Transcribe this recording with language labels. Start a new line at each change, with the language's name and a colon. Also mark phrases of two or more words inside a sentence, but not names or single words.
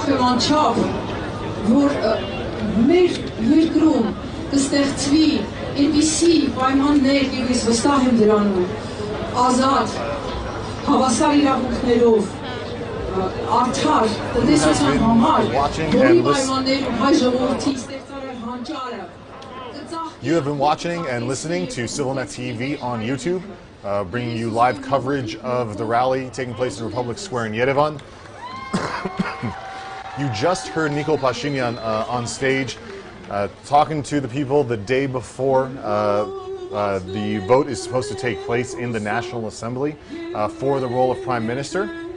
Armenian: եմ անչափ, որ մեր երկրում կստեղծվի այնպիսի պայմաններ, եւ ես վստահ եմ դրանում, ազատ, հավասար իրավունքներով, արդար, տնտեսության համար, որի պայմաններում հայ ժողովրդի ստեղծարար հանճարը.
English: You have been watching and listening to ＳիվիլՆեթի TV on YouTube. Bringing you live coverage of the rally taking place in Republic Square in Yerevan. You just heard Nikol Pashinyan on stage talking to the people the day before the vote is supposed to take place in the National Assembly for the role of Prime Minister.